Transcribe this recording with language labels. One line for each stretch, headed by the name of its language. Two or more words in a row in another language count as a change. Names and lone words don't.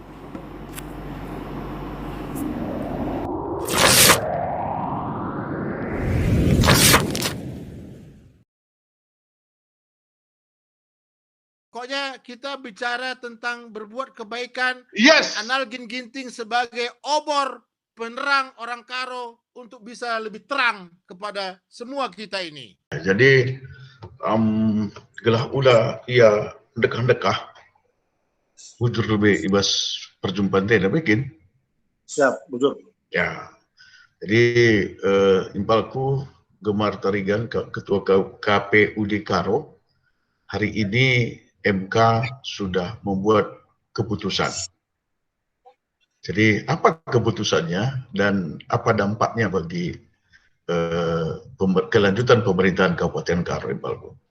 Indonesian: Pokoknya kita bicara tentang berbuat kebaikan. Yes. Anal Ginting sebagai obor penerang orang Karo untuk bisa lebih terang kepada semua kita ini.
Batak Karo: Jadi gelah ula ia dekah-dekah bujur lebih ibas perjumpaan teh bikin. Siap, bujur.
Indonesian: Ya. Jadi impalku Gemar Tarigan Ketua KPUD Karo, hari ini MK sudah membuat keputusan. Jadi apa keputusannya dan apa dampaknya bagi kelanjutan pemerintahan Kabupaten Karo, Impalku?